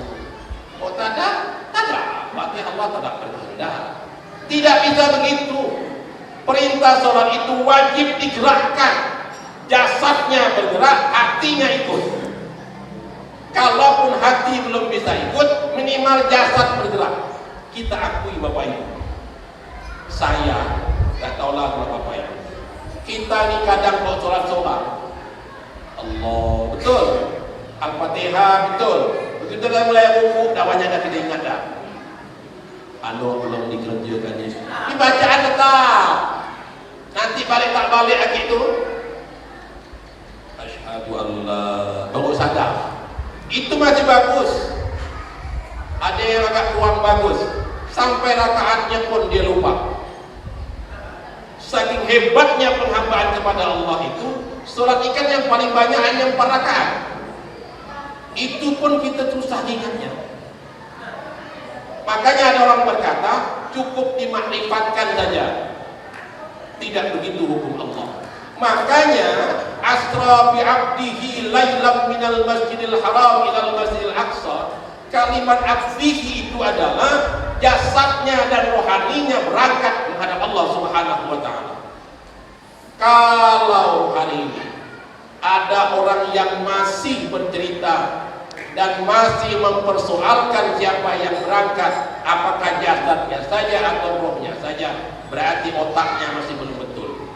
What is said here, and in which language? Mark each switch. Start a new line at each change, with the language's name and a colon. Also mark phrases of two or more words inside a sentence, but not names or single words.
Malay: Oh tak ada, berarti Allah tidak berkehendak. Tidak bisa begitu. Perintah sholat itu wajib digerakkan. Jasadnya bergerak, hatinya ikut. Kalaupun hati belum bisa ikut, minimal jasad bergerak. Kita akui Bapak Ibu. Saya tak tahulah Bapak Ibu. Kita ni kadang kalau sholat Allah betul, Al-Fatihah betul. Begitu dah mulai rukuk, dah banyak dah kita ingat dah. Belum dikerjakan ni. Ini bacaan tetap. Nanti balik tak balik lagi tu.
Arabic: أشهد أن لا,
Malay: baru sadar. Itu masih bagus. Ada yang agak kurang bagus. Sampai rakaatnya pun dia lupa. Saking hebatnya penghambaan kepada Allah itu, sholat ikan yang paling banyak hanya 4 rakaat. Itu pun kita susah ingatnya. Makanya ada orang berkata, cukup dimakrifatkan saja. Tidak begitu hukum Allah.
Arabic: Makanya أسرى بعبده ليلا من المسجد الحرام إلى المسجد الأقصى.
Malay: Kalimat abdihi itu adalah jasadnya dan rohaninya berangkat menghadap Allah
Arabic: سبحانه وتعالى.
Malay: Kalau hari ini ada orang yang masih bercerita dan masih mempersoalkan siapa yang berangkat, apakah jasadnya saja atau rohnya saja, berarti otaknya masih belum betul.